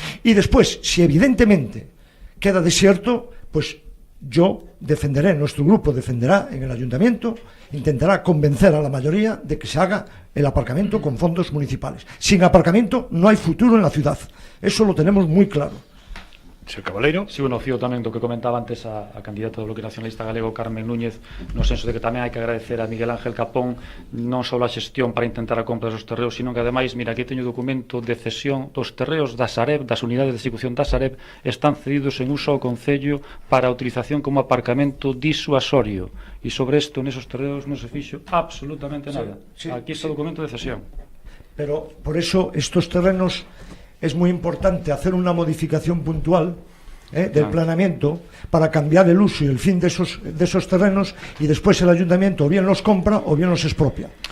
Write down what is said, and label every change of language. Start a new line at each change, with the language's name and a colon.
Spanish: Y después, si evidentemente queda desierto, pues yo defenderé, nuestro grupo defenderá en el ayuntamiento, intentará convencer a la mayoría de que se haga el aparcamiento con fondos municipales. Sin aparcamiento no hay futuro en la ciudad. Eso lo tenemos muy claro. Señor Cabaleiro.
Galician: Si, bueno, fío tamén do que comentaba antes a candidata do Bloque Nacionalista Galego, Carmen Núñez, no senso de que tamén hai que agradecer a Miguel Ángel Capón non só a xestión para intentar a compra dos terreos, sino que ademais, mira, aquí teño o documento de cesión dos terreos da Sareb, das unidades de execución da Sareb, están cedidos en uso ao Concello para a utilización como aparcamento disuasorio, e sobre isto, nesos terreos, non se fixo absolutamente nada. Aquí está o documento de cesión.
Spanish: Pero, por eso, estos terrenos es muy importante hacer una modificación puntual del planeamiento para cambiar el uso y el fin de esos terrenos, y después el ayuntamiento o bien los compra o bien los expropia.